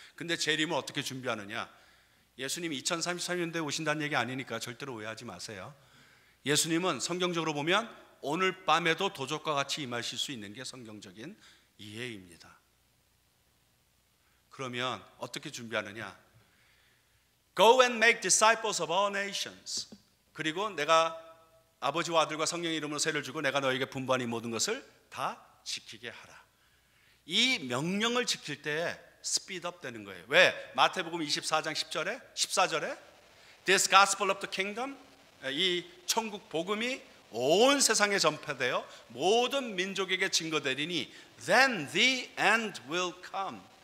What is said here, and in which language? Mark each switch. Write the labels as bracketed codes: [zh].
[ko] 근데 재림을 어떻게 준비하느냐? 예수님이 2033년도에 오신다는 얘기 아니니까 절대로 오해하지 마세요. 예수님은 성경적으로 보면 오늘 밤에도 도적과 같이 임하실 수 있는 게 성경적인 이해입니다. 그러면 어떻게 준비하느냐? [en] Go and make disciples of all nations. [ko] 그리고 내가 아버지와 아들과 성령의 이름으로 세를 주고 내가 너에게 분부한 이 모든 것을 다 지키게 하라. 이 명령을 지킬 때에 스피드업 되는 거예요. 왜? 마태복음 24장 14절에 [en] This gospel of the kingdom, [ko] 이 천국 복음이 온 세상에 전파되어 모든 민족에게 증거되리니 [en] Then the end will come.